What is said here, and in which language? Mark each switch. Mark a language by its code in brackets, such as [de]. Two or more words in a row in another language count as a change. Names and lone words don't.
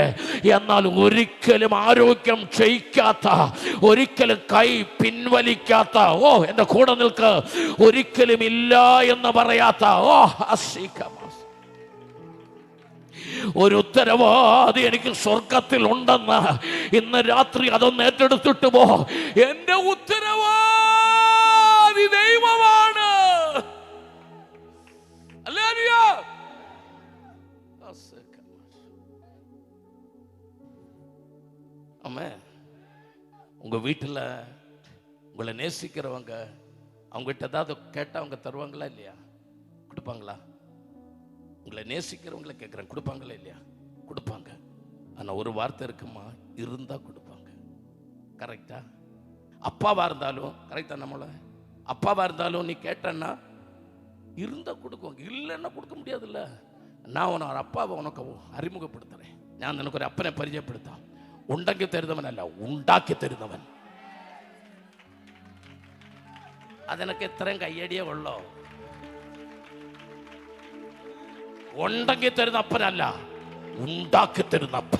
[ml] എന്നാൽ ഒരിക്കലും ആരോഗ്യം ക്ഷയിക്കാത്ത, ഒരിക്കലും കൈ പിൻവലിക്കാത്ത, ഓ എൻ്റെ കൂടെ നിൽക്ക്, ഒരിക്കലും ഇല്ല എന്ന് പറയാത്ത, ഓ ഒരു ഉത്തരവാദി എനിക്ക് സ്വർഗത്തിൽ ഉണ്ടെന്ന് ഇന്ന് രാത്രി അതൊന്ന് ഏറ്റെടുത്തിട്ട് പോ. എന്റെ ഉത്തരവാദി ദൈവമാണ്. [ta] அம்மே, உங்க வீட்டில் உங்களை நேசிக்கிறவங்க அவங்ககிட்ட ஏதாவது கேட்டால் அவங்க தருவாங்களா இல்லையா? கொடுப்பாங்களா? உங்களை நேசிக்கிறவங்கள கேட்குறேன், கொடுப்பாங்களா இல்லையா? கொடுப்பாங்க. ஆனால் ஒரு வார்த்தை இருக்குமா, இருந்தால் கொடுப்பாங்க. கரெக்டா? அப்பாவாக இருந்தாலும் கரெக்டா, நம்மளை அப்பாவாக இருந்தாலும் நீ கேட்டன்னா இருந்தால் கொடுக்குவாங்க, இல்லைன்னா கொடுக்க முடியாதுல்ல. நான் ஒரு அப்பாவை உனக்கு அறிமுகப்படுத்துகிறேன். [ml] ഞാൻ നിനക്കൊരു അപ്പനെ പരിചയപ്പെടുത്താം. ഉണ്ടെങ്കിൽ തരുന്നവനല്ല, ഉണ്ടാക്കി തരുന്നവൻ. അതിനൊക്കെ ഇത്രയും കയ്യടിയേ ഉള്ളോ? ഉണ്ടെങ്കിൽ തരുന്ന അപ്പനല്ല, ഉണ്ടാക്കി തരുന്ന അപ്പൻ.